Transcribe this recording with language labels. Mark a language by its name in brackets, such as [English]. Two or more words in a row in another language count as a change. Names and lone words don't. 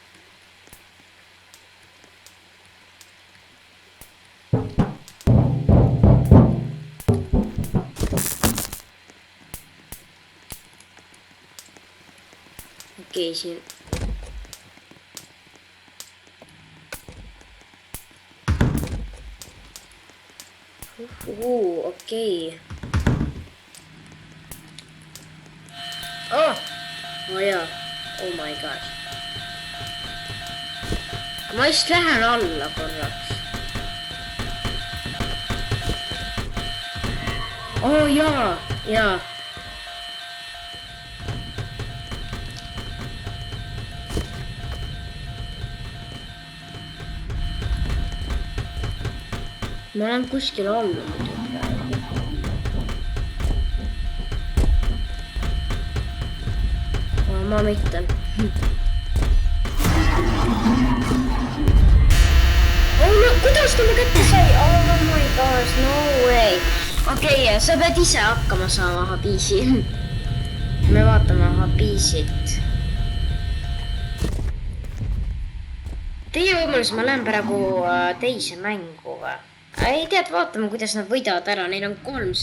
[Estonian] Okei, siin. Okei. Jaa. [English] Oh my god. [Estonian] Ma just lähen alla korraks. Jaa. Ma olen kuskil alla muidu praegu. Ma mitte. Kuidas ta mu kätte sai? [English] Oh my gosh, no way. [Estonian] Okei, sa pead ise hakkama saama Habiisi. Me vaatame Habiisit. Teie võimalus, ma lähen praegu teise mängu või? Ei tead, vaatame, kuidas nad võidavad ära.